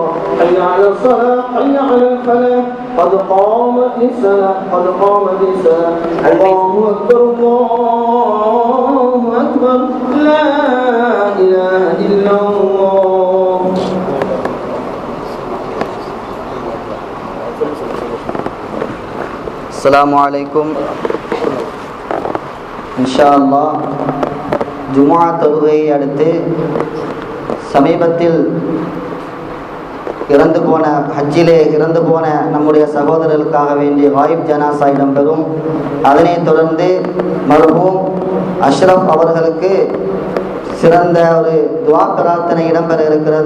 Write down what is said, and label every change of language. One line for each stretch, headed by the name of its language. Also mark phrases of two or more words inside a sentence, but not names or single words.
Arabic: حي على الصلاة، حي على الفلاح، قد قامت الصلاة، قد قامت الصلاة. الله أكبر الله أكبر، لا إله إلا الله. السلام عليكم. إن شاء الله
Tamil: ஜும்ஆ தொழுகையை அடுத்து சமீபத்தில் ஹஜ்ஜிலே இறந்து போன நம்முடைய சகோதரர்களுக்காக வேண்டிய வாயிப் ஜனாசா இடம்பெறும். அதனைத் தொடர்ந்து மர்ஹூம் அஷ்ரஃப் அவர்களுக்கு சிறந்த ஒரு துஆ பிரார்த்தனை இடம்பெற இருக்கிறது.